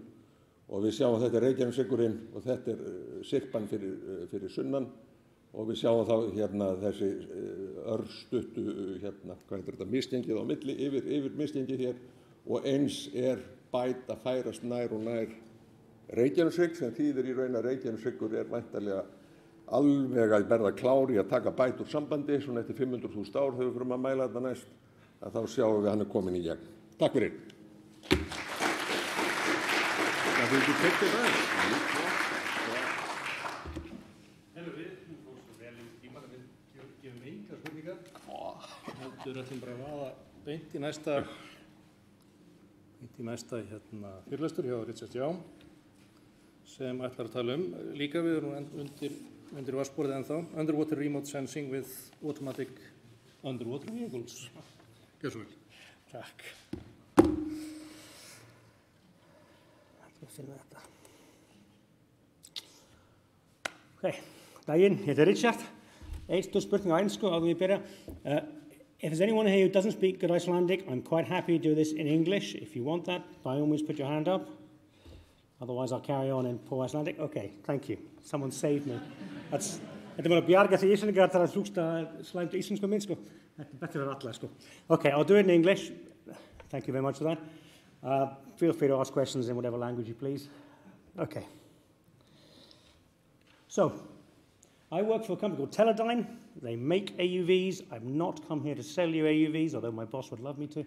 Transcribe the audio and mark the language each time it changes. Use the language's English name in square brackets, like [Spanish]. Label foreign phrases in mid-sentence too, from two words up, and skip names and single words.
[Icelandic] Og við sjáum að þetta Reykjaneshryggurinn og þetta syrpan fyrir sunnan og við sjáum þá hérna þessi örstuttu hérna, hvað heitir þetta, misgengið á milli, yfir misgengið hér og eins bæt að færast nær og nær Reykjaneshrygg sem þýðir í raun að Reykjaneshryggur væntanlega alveg að verða klár í að taka bæt úr sambandi, svona eftir 500.000 ár þegar við fyrir að mæla þetta næst, að þá sjáum við að hann komin í gegn. Takk fyrir. [Norwegian] Vil du take det der? [Icelandic] Hello, nú fórst þú vel í tíma að við gefum engar spurningar. Heldur ætlum bara að vaða beint í næsta hérna fyrirlestur hjá Richard Young sem ætlar að tala líka við erum undir vatnsborðið ennþá, [English] Underwater Remote Sensing with Automatic Underwater Vehicles. [Icelandic] Gjör svo vel. Takk. Ok, daginn, þetta Richard. Stór spurning á ensku áður við byrja. [English] If there's anyone here who doesn't speak good Icelandic, I'm quite happy to do this in English. If you want that, by all means put your hand up. Otherwise I'll carry on in poor Icelandic. Okay, thank you. Someone saved me. [Icelandic] Þetta var að bjarga því Íslendingar þar að hlústa slæmt íslensku minn, sko. Þetta betur fyrir alla, sko. [English] Okay, I'll do it in English. Thank you very much for that. Feel free to ask questions in whatever language you please. Okay. So, I work for a company called Teledyne. They make AUVs. I've not come here to sell you AUVs, although my boss would love me to.